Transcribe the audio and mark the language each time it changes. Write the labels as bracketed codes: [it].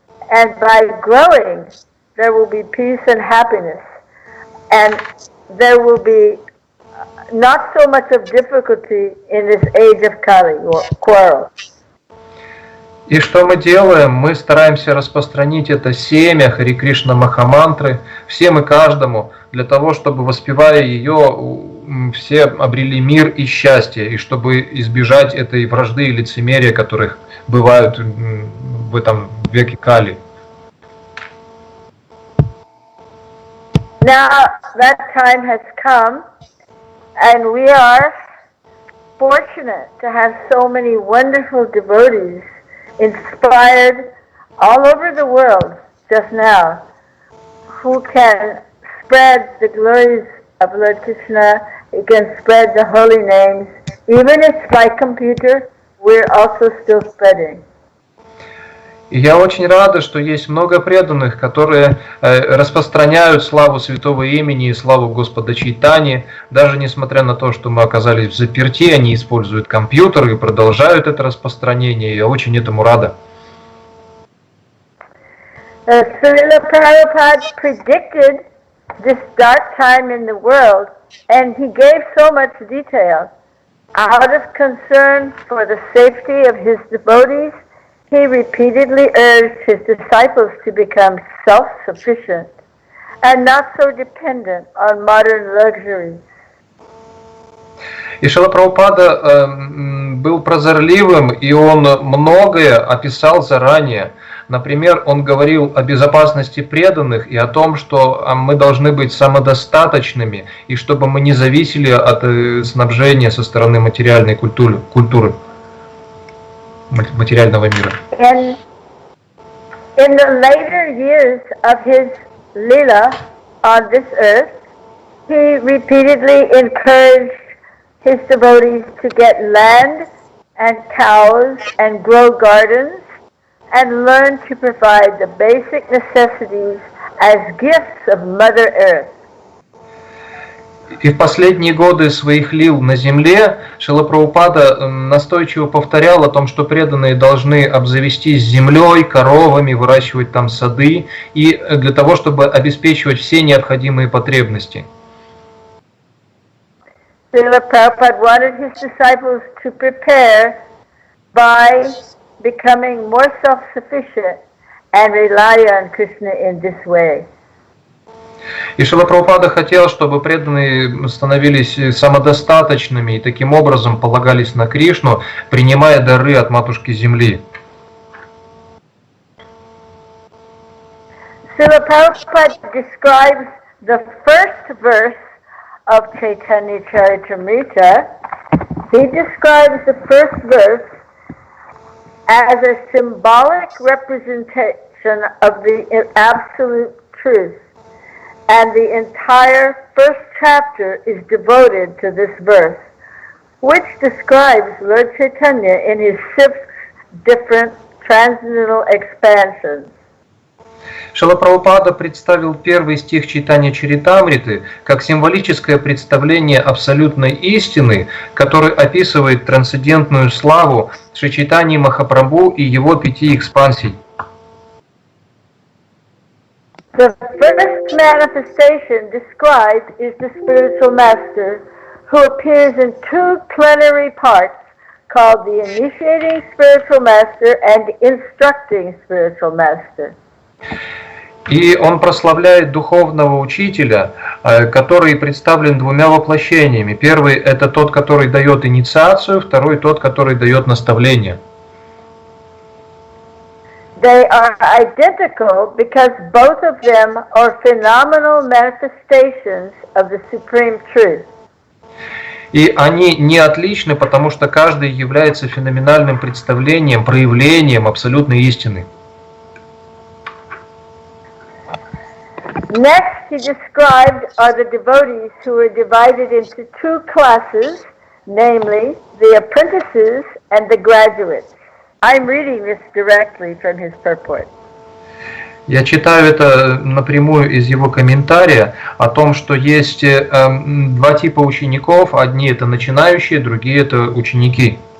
[en] And by growing, there will be peace and happiness, and there will be not so much of difficulty in this age of Kali or quarrel. [ru] И что мы делаем? Мы стараемся распространить это семя Хари Кришна Махамантры всем и каждому, для того, чтобы, воспевая ее, все обрели мир и счастье, и чтобы избежать этой вражды и лицемерия, которых бывают в этом веке Кали. [en] Now that time has come, and we are fortunate to have so many wonderful devotees inspired all over the world just now, who can spread the glories of Lord Krishna, who can spread the holy names. Even if by computer, we're also still spreading. [ru] И я очень рада, что есть много преданных, которые распространяют славу святого имени и славу Господа Чайтаньи. Даже несмотря на то, что мы оказались в заперти, они используют компьютеры и продолжают это распространение. Я очень этому рада. [en] Srila Prabhupada predicted this dark time in the world, and he gave so much detail. Out of concern for the safety of his devotees, he repeatedly urged his disciples to become self-sufficient and not so dependent on modern luxuries. [ru] И Шрила Прабхупада был прозорливым, и он многое описал заранее. Например, он говорил о безопасности преданных и о том, что мы должны быть самодостаточными, и чтобы мы не зависели от снабжения со стороны материальной культуры. Материального мира. [en] In the later years of his lila on this earth, he repeatedly encouraged his devotees to get land and cows and grow gardens and learn to provide the basic necessities as gifts of Mother Earth. [ru] И в последние годы своих лил на земле Шрила Прабхупада настойчиво повторял о том, что преданные должны обзавестись землей, коровами, выращивать там сады, и для того, чтобы обеспечивать все необходимые потребности. [en] Srila Prabhupada wanted his disciples to prepare by becoming more self-sufficient and rely on Krishna in this way. [ru] И Шрила Прабхупада хотел, чтобы преданные становились самодостаточными и таким образом полагались на Кришну, принимая дары от Матушки Земли. [en] Srila Prabhupada describes the first verse of Chaitanya Charitamrita. He describes the first verse as a symbolic representation of the absolute truth. And the entire first chapter is devoted to this verse, which describes Lord Chaitanya in his 6 different transcendental expansions. [ru] Шрила Прабхупада представил первый стих Чайтанья Чаритамриты как символическое представление абсолютной истины, который описывает трансцендентную славу Шри Чайтаньи Махапрабху и его 5 экспансий. [en] The first manifestation described is the spiritual master, who appears in 2 plenary parts called the initiating spiritual master and instructing spiritual master. [ru] И он прославляет духовного учителя, который представлен 2 воплощениями. Первый – это тот, который дает инициацию, второй – тот, который дает наставление. [en] They are identical because both of them are phenomenal manifestations of the supreme truth. [ru] И они не отличны, потому что каждый является феноменальным представлением, проявлением абсолютной истины. [en] Next, he described are the devotees who are divided into 2 classes, namely the apprentices and the graduates. I'm reading this directly from his purport. [ru] Я читаю это напрямую из его комментария о том, что есть 2 типа учеников. Одни это начинающие, другие это ученики.